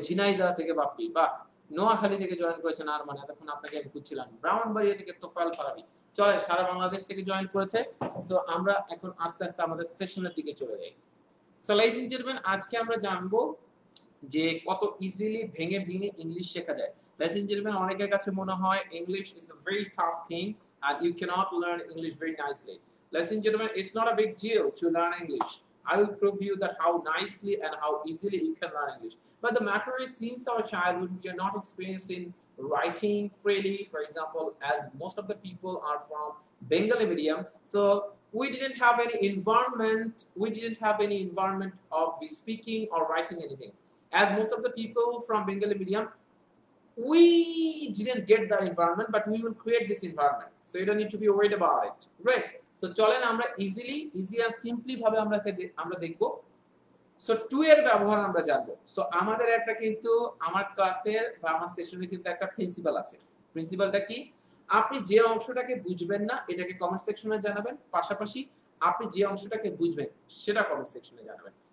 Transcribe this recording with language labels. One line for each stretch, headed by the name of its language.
Bangla: ঝিনাইদহ থেকে বাপ্পি, বাহ। নোয়াখালী থেকে জয়েন করেছেন আরমান, এতক্ষণ আপনাকে আমি খুঁজছিলাম। ব্রাহ্মণবাড়িয়া থেকে তোফায়েল ফারাবি, চলে সারা বাংলাদেশ থেকে জয়েন করেছে। তো আমরা এখন আস্তে আস্তে আমাদের সেশনের দিকে চলে যাই। সো লাইস এন্ড জেন্টলম্যান, আজকে আমরা জানবো যে কত ইজিলি ভেঙে ভেঙে ইংলিশ শেখা যায়।
English: Ladies and gentlemen,
Bangla: অনেকের কাছে মনে হয়
English: English is a very tough thing and you cannot learn English very nicely. Ladies and gentlemen, it's not a big deal to learn English. I will prove you that how nicely and how easily you can learn English. But the matter is, since our childhood, we are not experienced in writing freely. For example, as most of the people are from Bengali medium, so we didn't have any environment. We didn't have any environment of speaking or writing anything. As most of the people from Bengali medium, we didn't get that environment, but we will create this environment. So you don't need to be worried about it, right?
Bangla: So চলেন আমরা
English: easy and simply
Bangla: ভাবে আমরা দেখব। So two এর ব্যবহার আমরা জানবো। So আমাদের একটা কিন্তু আমার ক্লাসের বা আমার সেশনে কিন্তু একটা প্রিন্সিপাল আছে। প্রিন্সিপালটা কি? আপনি যে অংশটাকে বুঝবেন না এটাকে কমেন্ট সেকশনে জানাবেন, পাশাপাশি আপনি যে অংশটাকে বুঝবেন সেটা কমেন্ট সেকশনে জানাবেন।